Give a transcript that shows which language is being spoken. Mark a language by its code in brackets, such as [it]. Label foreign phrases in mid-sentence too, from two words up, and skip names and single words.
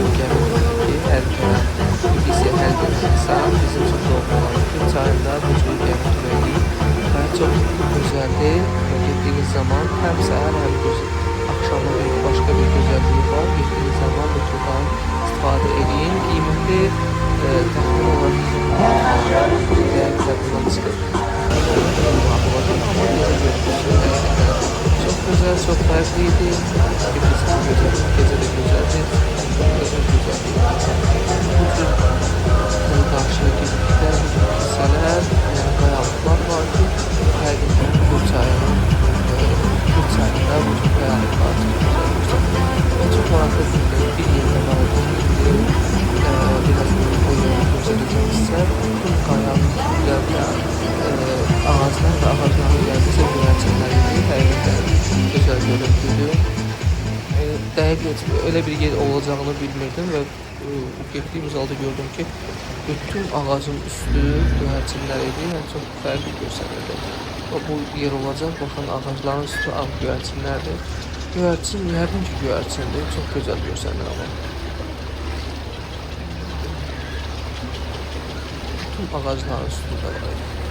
[az] gəmidir ki, hər gün Tbilisiyə hər gün insan bizim üçün doğma olan Kür çayında bu cür gəmi turu və çox gözəldir. Getdiyiniz zaman həm səhər, həm axşamı başqa bir gözəlliyi var. Getdiyiniz zaman bu turdan istifadə edin. Qiymətli təxmin olaraq bundan çıxır. [tr] Amma çok güzel, çok farklıydı. Tbilisi güzel, gece de güzeldi. Çok güzeldi. Bu tür karşıya gittikler, bu tür kilseler, yani kayalıklar var ki, her gün Kür çayında bu tür kayalıklar çok güzel. Çok meraklı bir yerine var olduğum biraz o yolu göstereceğim size. Tüm kayalıklar ve ağaçlar ve ağaçların geldiyse güvercinleriydi. Həqiqətən güzel görüntüydü. [az] Dəqiq öyle bir yer olacağını bilmirdim ve getdiyimiz halda gördüm ki, bütün ağacın üstü güvercinləriydi. Yəni çox fərqli göstərirdi. Bu yer olacaq. Baxın, ağacların üstü ağ güvercinlərdir. Güvercin, yəqin ki, güvercindir. Çox gözəl göstərir ama. Bütün ağacların üstü də var.